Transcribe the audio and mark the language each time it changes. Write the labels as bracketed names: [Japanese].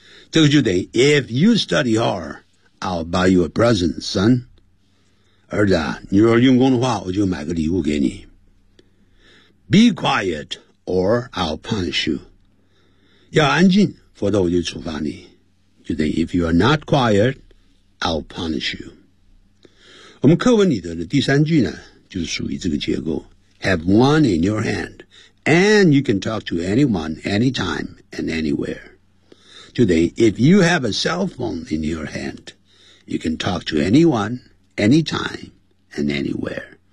[Chinese] 这个就等于 [English] If you study hard, I'll buy you a present, son. [Chinese] 儿子、啊、你若用功的话，我就买个礼物给你。 [English] Be quiet, or I'll punish you. [Chinese] 要安静，否则我就处罚你。就等于 [English] If you are not quiet, I'll punish you. [Chinese] 我们课文里头的第三句呢，就是属于这个结构。 [English] Have one in your hand, and you can talk to anyone, anytime, and anywhere. Today, if you have a cell phone in your hand, you can talk to anyone, anytime, and anywhere.